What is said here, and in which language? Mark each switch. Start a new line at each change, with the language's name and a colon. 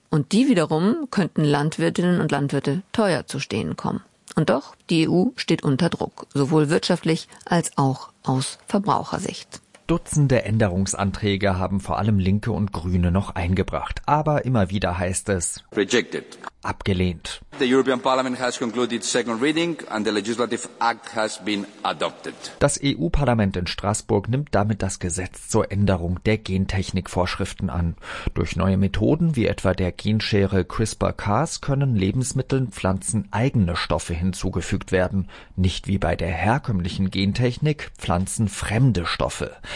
German: Und die wiederum könnten Landwirtinnen und Landwirte teuer zu stehen kommen. Und doch, die EU steht unter Druck, sowohl wirtschaftlich als auch aus Verbrauchersicht. Dutzende Änderungsanträge haben vor allem Linke und Grüne noch eingebracht. Aber immer wieder heißt es
English: rejected.
German: Abgelehnt.
English: The European Parliament has concluded second reading and the legislative act has been adopted.
German: Das EU-Parlament in Straßburg nimmt damit das Gesetz zur Änderung der Gentechnikvorschriften an. Durch neue Methoden wie etwa der Genschere CRISPR-Cas können Lebensmitteln, Pflanzen eigene Stoffe hinzugefügt werden. Nicht wie bei der herkömmlichen Gentechnik, Pflanzen fremde Stoffe.